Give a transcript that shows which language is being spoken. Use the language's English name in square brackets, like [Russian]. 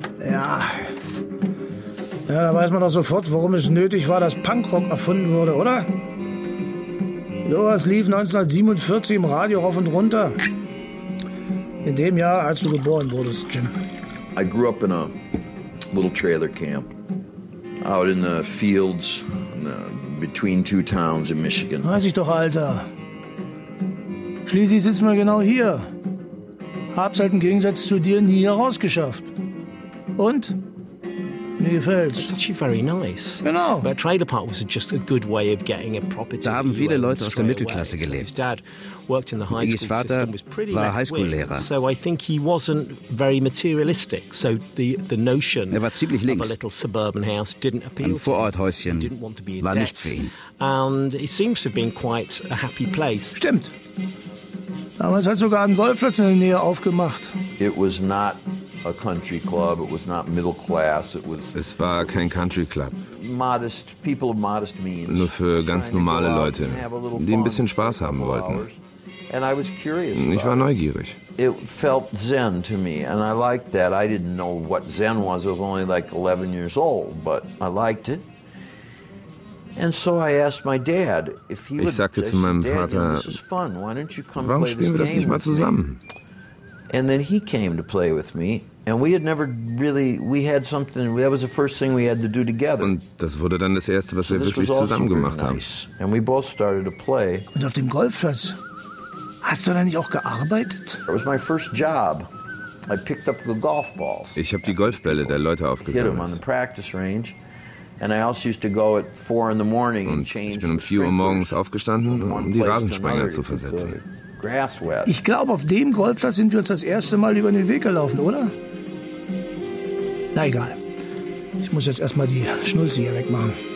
[German] Ja, da weiß man doch sofort, warum es nötig war, dass Punkrock erfunden wurde, oder? Sowas lief 1947 im Radio rauf und runter. In dem Jahr, als du geboren wurdest, Jim. [English] I grew up in a little trailer camp. Out in the fields, between two towns in Michigan. [German] Weiß ich doch, Alter. Schließlich sitzen wir genau hier. Hab's halt im Gegensatz zu dir nie herausgeschafft. Und? Mir gefällt's. [English] It's actually very nice. [German] Genau. [English] But a trailer park was just a good way of getting a property. [German] Da haben viele Leute aus der Mittelklasse gelebt. Iggys Vater war Highschool-Lehrer. [English] So I think he wasn't very materialistic. So the notion [German] er war ziemlich links. [English] Of a little suburban house didn't appeal. [German] Ein Vororthäuschen [English] didn't want to be [German] war nichts für ihn. [English] And it seems to have been quite a happy place. [German] Stimmt. Damals hat sogar ein Golfplatz in der Nähe aufgemacht. [English] It was not a country club. It was not middle class. It was. [German] Es war kein Country Club. [English] Modest people of modest means. [German] Nur für ganz normale Leute, die ein bisschen Spaß haben wollten. [English] And I was curious. [German] Ich war neugierig. [English] It felt Zen to me, and I liked that. I didn't know what Zen was. I was only like 11 years old, but I liked it. And so I asked my dad if he would. [German] Ich sagte zu meinem Vater, warum spielen wir das nicht mal zusammen? [English] And then he came to play with me, and we had never really we had something. That was the first thing we had to do together. [German] Und das wurde dann das erste, was wir wirklich zusammen gemacht haben. [English] And we both started to play. [German] Und auf dem Golfplatz hast du dann nicht auch gearbeitet? [English] It was my first job. I picked up the golf balls. [German] Ich habe die Golfbälle der Leute aufgesammelt. [English] Hit them on the practice range. And I also used to go at 4 in the morning and change. [German] Ich bin um 4 Uhr morgens aufgestanden, um die Rasensprenger zu versetzen. Ich glaube, auf dem Golfplatz sind wir uns das erste Mal über den Weg gelaufen, oder? Na egal. Ich muss jetzt erstmal die Schnulze hier wegmachen.